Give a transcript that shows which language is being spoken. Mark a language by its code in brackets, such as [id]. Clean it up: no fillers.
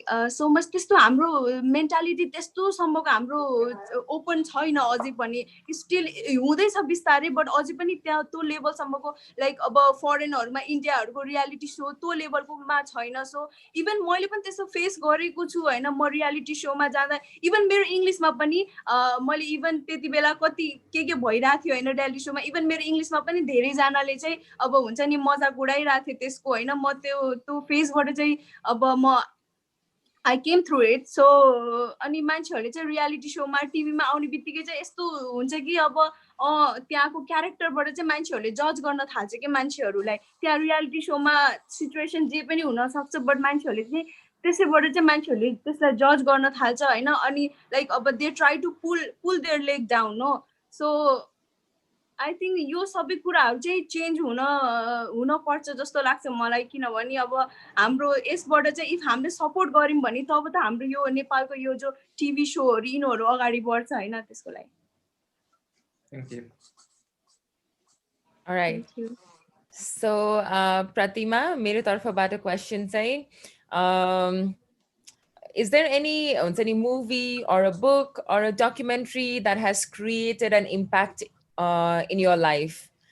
[ne] So much त्यस्तो हाम्रो mentality त्यस्तोसम्मको हाम्रो ओपन छैन अझै पनि, स्टिल हुँदैछ बिस्तारै, बट अझै पनि त्यहाँ त्यो लेभलसम्मको लाइक अब फरेनहरूमा इन्डियाहरूको रियालिटी सो त्यो लेभलकोमा छैन। सो इभन मैले पनि त्यस्तो फेस गरेको छु होइन, म रियालिटी सोमा जाँदा इभन मेरो इङ्ग्लिसमा पनि मैले इभन त्यति बेला कति के भइरहेको थियो होइन रियालिटी सोमा, इभन मेरो इङ्ग्लिसमा पनि धेरैजनाले चाहिँ अब हुन्छ नि मजाक उडाइरहेको थियो त्यसको होइन, म त्यो फेसबाट चाहिँ अब म [en] I came through it. [ne] So अनि मान्छेहरूले चाहिँ रियालिटी सोमा टिभीमा आउने बित्तिकै चाहिँ यस्तो हुन्छ कि अब त्यहाँको क्यारेक्टरबाट चाहिँ मान्छेहरूले जज गर्न थाल्छ कि मान्छेहरूलाई, त्यहाँ रियालिटी सोमा सिचुएसन जे पनि हुनसक्छ, बट मान्छेहरूले चाहिँ त्यसैबाट चाहिँ मान्छेहरूले त्यसलाई जज गर्न थाल्छ होइन, अनि लाइक अब [en] they try to pull their leg down [ne] हो। [en] so I think [ne] यो सबै कुराहरू चाहिँ चेन्ज हुन पर्छ जस्तो लाग्छ मलाई, किनभने अब हाम्रो यसबाट चाहिँ इफ हामीले सपोर्ट गऱ्यौँ भने तब त हाम्रो यो नेपालको यो जो टिभी सोहरू यिनीहरू अगाडि बढ्छ होइन त्यसको लागि। [en] Thank you. All right. Thank you. So, Pratima, [ne] मेरो तर्फबाट [en] question चाहिँ, is there any movie or a book or a documentary that has created an impact in your life?